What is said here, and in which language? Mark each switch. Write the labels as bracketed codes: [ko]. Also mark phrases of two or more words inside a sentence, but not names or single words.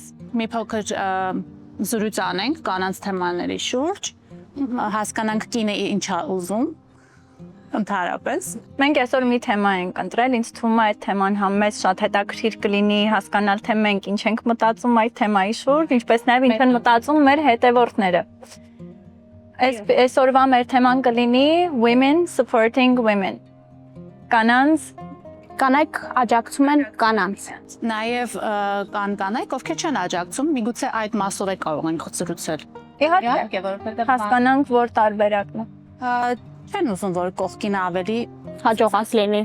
[hy] մի փոքր զրույց անենք կանանց թեմաների շուրջ, հասկանանք կինը ինչ է ուզում։ Ընդհանրապես մենք այսօր մի թեմա ենք ընտրել, ինձ թվում է այդ թեման համեզ շատ հետաքրքիր կլինի հասկանալ թե մենք ինչ ենք մտածում այդ թեմայի շուրջ, ինչպես նաև ինչ են մտածում մեր հետևորդները։ Այսօրվա մեր թեման կլինի [en] Women supporting women։ [hy] Կանայք աջակցում են կանանց։ Նաև կան կանայք, ովքեր չեն աջակցում, միգուցե այդ մասով է կարող ենք զրուցել։ Իհարկե, որովհետև հասկանանք, որ տարբերակն է։ Չեն ուզում, որ կողքինը ավելի հաջողած լինի։